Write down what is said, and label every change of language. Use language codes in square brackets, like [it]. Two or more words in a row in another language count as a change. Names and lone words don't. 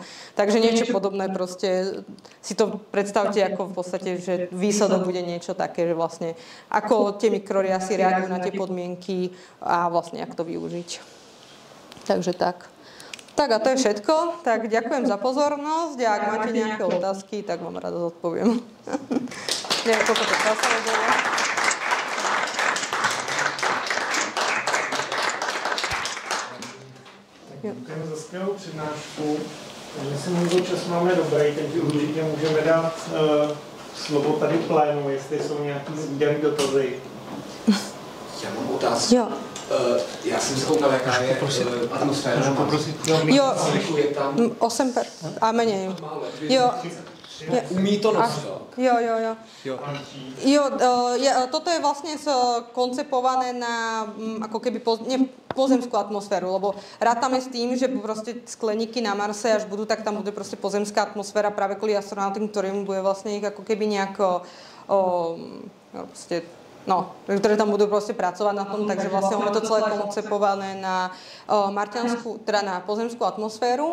[sk] Takže niečo podobné proste, si to predstavte ako v podstate, že výsledok bude niečo také, že vlastne ako tie mikroriasy reagujú na tie podmienky a vlastne ako to využiť. Takže tak. Tak a to je všetko. Tak ďakujem za pozornosť a ak máte nejaké otázky, tak vám rada zodpoviem. Neviem, koľko to časové bolo. [cs] Děkujeme za skvělou přednášku. Myslím, že čas máme dobrý, takže určitě můžeme dát slovo tady plénu, jestli jsou nějaký zvídaný dotazy. Já mám otázku. Jo. Já jsem se koukal, jaká je atmosféra. Jo, [sk] Je tam 8 a menej. Jo. [cs] Umí to noc. [sk] Toto je vlastne koncipované na ako keby pozemskú atmosféru, lebo rátame s tým, že proste skleníky na Marse, až budú, tak tam bude proste pozemská atmosféra práve kvôli astronautom, ktorým bude vlastne ich ako keby nejako ktoré tam budú proste pracovať na tom, takže vlastne ono je to celé koncepované na teda na pozemskú atmosféru.